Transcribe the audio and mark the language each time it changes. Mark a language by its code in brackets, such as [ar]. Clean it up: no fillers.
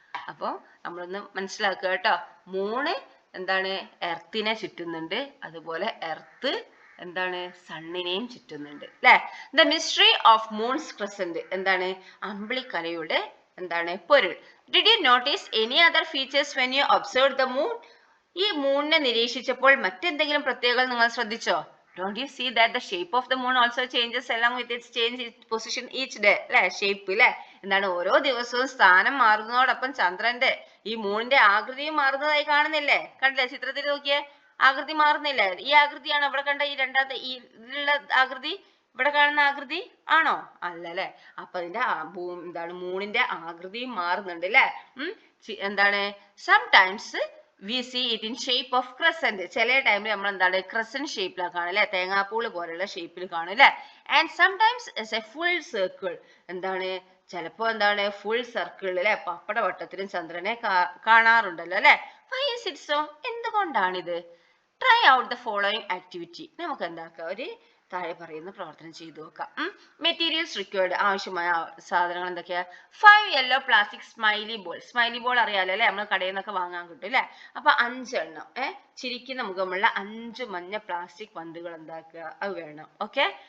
[ml] അപ്പൊ നമ്മളൊന്ന് മനസ്സിലാക്കുക കേട്ടോ. മൂണ് എന്താണ് എർത്തിനെ ചുറ്റുന്നുണ്ട്, അതുപോലെ എർത്ത് എന്താണ് സണ്ണിനെയും ചുറ്റുന്നുണ്ട് അല്ലെ. [en] the mystery of moon's crescent [ml] എന്താണ്, അമ്പിളിക്കലയുടെ എന്താണ് പൊരുൾ. [en] Did you notice any other features when you observe the moon? [ml] ഈ മൂണിനെ നിരീക്ഷിച്ചപ്പോൾ മറ്റെന്തെങ്കിലും പ്രത്യേകത നിങ്ങൾ ശ്രദ്ധിച്ചോ? [en] Don't you see that the shape of the moon also changes along with its change its position each day? [ml] അല്ലെ, shape അല്ലെ. എന്താണ്, ഓരോ ദിവസവും സ്ഥാനം മാറുന്നതോടൊപ്പം ചന്ദ്രന്റെ ഈ മൂണിന്റെ ആകൃതിയും മാറുന്നതായി കാണുന്നില്ലേ? കണ്ടില്ലേ, ചിത്രത്തിൽ നോക്കിയേ, ആകൃതി മാറുന്നില്ലേ? ഈ ആകൃതിയാണ് ഇവിടെ കണ്ട ഈ രണ്ടാമത്തെ ഈ ഇതിലുള്ള ആകൃതി, ഇവിടെ കാണുന്ന ആകൃതി ആണോ? അല്ല അല്ലെ. അപ്പൊ അതിന്റെ എന്താണ് മൂണിന്റെ ആകൃതിയും മാറുന്നുണ്ട് അല്ലെ. [en] എന്താണ്, sometimes we see it in shape of crescent. [ml] ചില ടൈമിൽ നമ്മൾ എന്താണ് ക്രസന്റ് ഷേപ്പിലാണ് കാണുക അല്ലെ, തേങ്ങാപ്പൂള് പോലുള്ള ഷേപ്പിൽ കാണും അല്ലെ. [en] And sometimes as a full circle. [ml] എന്താണ്, ചിലപ്പോ എന്താണ് ഫുൾ സർക്കിൾ അല്ലെ, പപ്പട വട്ടത്തിലും ചന്ദ്രനെ കാണാറുണ്ടല്ലോ അല്ലെ. [en] Why is it so? [ml] എന്തുകൊണ്ടാണിത്? [en] Try out the following activity. [ml] നമുക്ക് എന്താക്കാം, ഒരു താഴെ പറയുന്ന പ്രവർത്തനം ചെയ്തു നോക്കാം. [en] materials required, [ml] ആവശ്യമായ സാധനങ്ങൾ എന്തൊക്കെയാ? [en] 5 yellow plastic smiley ball. [ml] Smiley ball അറിയാലോ അല്ലെ, നമ്മൾ കടയിൽ നിന്നൊക്കെ വാങ്ങാൻ കിട്ടും അല്ലെ. അപ്പൊ 5 എണ്ണം ചിരിക്കുന്ന മുഖമുള്ള 5 മഞ്ഞ പ്ലാസ്റ്റിക് പന്തുകൾ എന്താക്കുക, അത് വേണം. ഓക്കെ.